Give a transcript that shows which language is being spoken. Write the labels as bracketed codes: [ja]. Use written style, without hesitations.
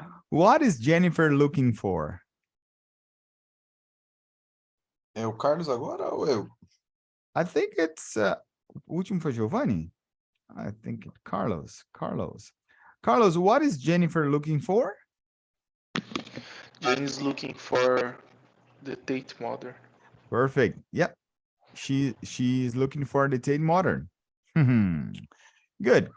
[en] What is Jennifer looking for? [pt] É o Carlos agora ou eu? [en] I think it's [pt] o último foi Giovanni. [en] I think it's Carlos. Carlos, what is Jennifer looking for? Jenny is looking for the Tate Modern. Perfect. Yep. She's looking for the Tate Modern. Good.